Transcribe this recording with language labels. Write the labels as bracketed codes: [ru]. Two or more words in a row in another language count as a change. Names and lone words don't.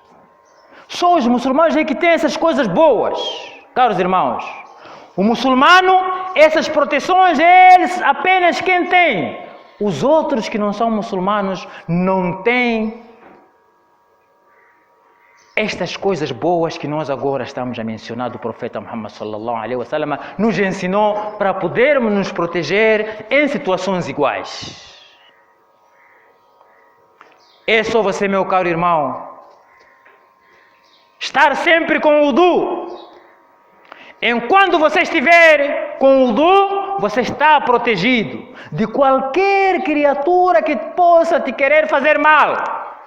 [pt] Só os muçulmanos é que têm essas coisas boas, caros irmãos. O muçulmano, essas proteções, eles apenas quem tem. Os outros que não são muçulmanos não têm estas coisas boas que nós agora estamos a mencionar do profeta Muhammad [ar] صلى الله عليه وسلم [pt] nos ensinou para podermos nos proteger em situações iguais. É só você, meu caro irmão, estar sempre com o wudu. Enquanto você estiver com o wudu, você está protegido de qualquer criatura que possa te querer fazer mal.